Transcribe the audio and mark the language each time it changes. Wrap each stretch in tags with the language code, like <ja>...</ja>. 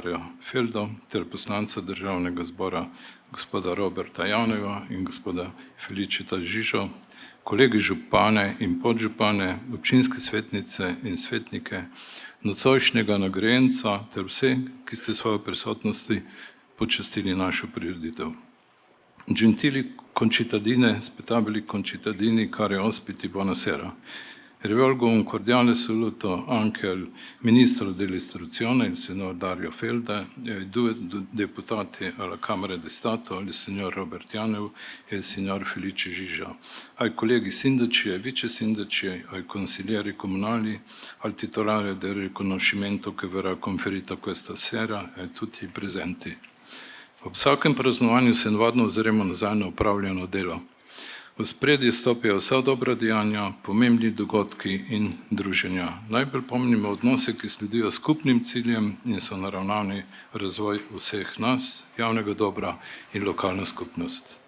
<sl>Darja Feldo, ter poslanca državnega zbora, gospoda Roberta Janeva in gospoda Feliceta Žižo, kolegi župane in podžupane, občinske svetnice in svetnike, nocojšnjega nagrajenca ter vse, ki ste svojo prisotnosti počastili našo prireditev.</sl> <it>Gentili concittadine, spetabili concittadini, cari ospiti, buonasera. Rivolgo un cordiale saluto anche al Ministro dell'Istruzione, il signor Dario Felda, e ai due deputati alla Camera di Stato, il signor Robert Janev e il signor Felice Žiža, ai colleghi sindaci e vice sindaci, ai consiglieri comunali, al titolare del riconoscimento che verrà conferito questa sera e a tutti i presenti.</it> <sl>Ob vsakem praznovanju se navadno ozremo nazaj na opravljeno delo. V spredje stopijo vsa dobra dejanja, pomembni dogodki in druženja. Najbolj pomnimo odnose, ki sledijo skupnim ciljem in so naravnani razvoj vseh nas, javnega dobra in lokalna skupnost.</sl>